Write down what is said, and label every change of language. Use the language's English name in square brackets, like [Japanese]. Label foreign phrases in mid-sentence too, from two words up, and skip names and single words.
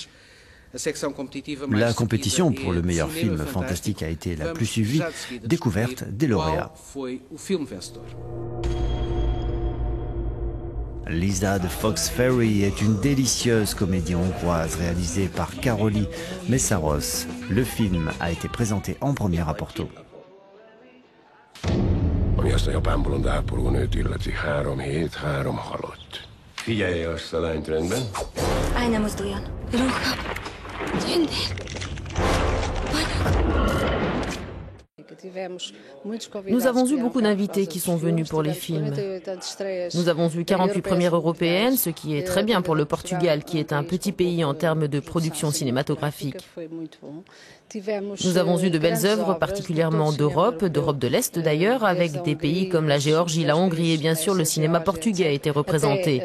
[French] La compétition pour le meilleur film fantastique a été la plus suivie, découverte des lauréats. Lisa de Fox Ferry est une délicieuse comédie hongroise réalisée par Károly Mészáros. Le film a été présenté en première à Porto. [Hungarian] Ami azt a japán bolond ápoló nőt illeti, 3 hét, 3 halott. Figyelje azt a lányt, rendben? Állj, ne mozduljon. Róka. Tündér. [French] Nous avons eu beaucoup d'invités qui sont venus pour les films. Nous avons eu 48 premières européennes, ce qui est très bien pour le Portugal, qui est un petit pays en termes de production cinématographique. Nous avons eu de belles œuvres, particulièrement d'Europe de l'Est d'ailleurs, avec des pays comme la Géorgie, la Hongrie et bien sûr le cinéma portugais a été représenté.